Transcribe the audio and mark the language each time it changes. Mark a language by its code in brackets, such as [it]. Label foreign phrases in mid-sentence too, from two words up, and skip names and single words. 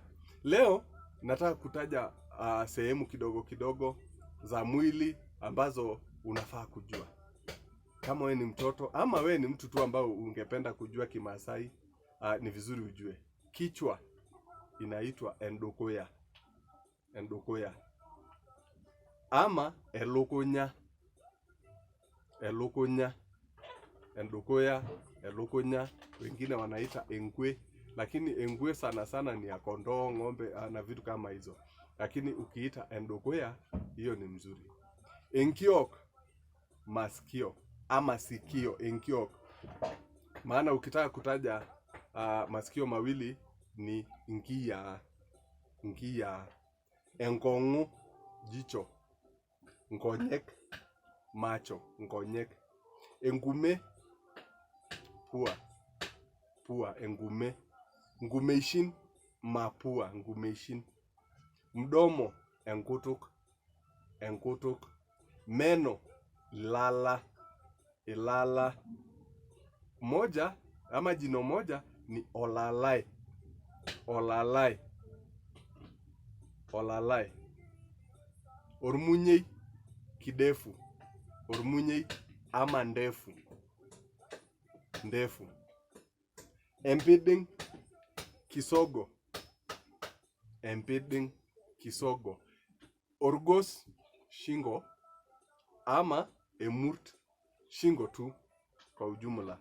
[sw] Leo nataka kutaja sehemu kidogo kidogo za mwili ambazo unafaa kujua. Kama wewe ni mtoto ama wewe ni mtu tu ambao ungependa kujua Kimaasai, ni vizuri ujue. Kichwa inaitwa endokoya. [mas] Endokoya. Ama elukunya. Elukunya. Endokoya, elukunya, [sw] wengine wanaita engwe, lakini engwe sana sana ni ya kondoo, ng'ombe na vitu kama hizo. Lakini ukiita endokoya, hiyo ni mzuri. Enkiok, masikio ama sikio. Enkiok, maana ukitaka kutaja masikio mawili ni ngia. [mas] Ngia. Enkongu, jicho. Nkonyek, macho. Nkonyek. Engume, [sw] pua. [mas] Pua. Engume. Ngumeishin, mapua. Ngumeishin. [sw] Mdomo, [mas] enkutuk. Enkutuk. Meno, lala. Ilala. [sw] Moja ama jino moja ni olalai. [mas] Olalai. Olalai. Ormunyei, kidefu. [sw] Ormunyei ama ndefu. Ndefu. [mas] Empiding, kisogo. Empiding, kisogo. [sw] Orgos, shingo ama emurt, shingo tu kwa ujumla.